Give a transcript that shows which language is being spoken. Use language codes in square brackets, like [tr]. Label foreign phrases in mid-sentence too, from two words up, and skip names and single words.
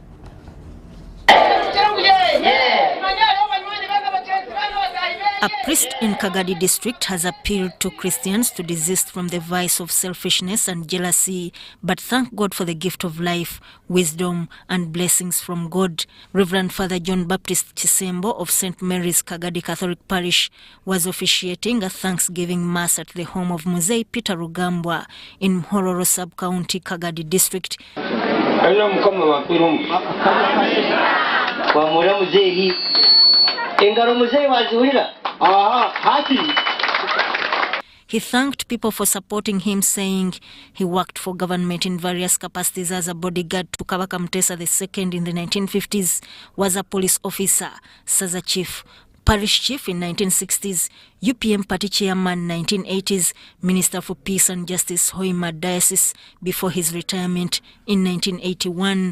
[en] A priest in Kagadi district has appealed to Christians to desist from the vice of selfishness and jealousy, but thank God for the gift of life, wisdom and blessings from God. Reverend Father John Baptist Chisembo of St. Mary's Kagadi Catholic Parish was officiating a Thanksgiving Mass at the home of Muzei Peter Rugambwa in Mhororo sub-county, Kagadi district. He thanked people for supporting him, saying he worked for government in various capacities as a bodyguard to Kabaka Mutesa II in the 1950s, was a police officer, Saza chief, parish chief in 1960s, UPM party chairman 1980s, Minister for Peace and Justice Hoima Diocese before his retirement in 1981.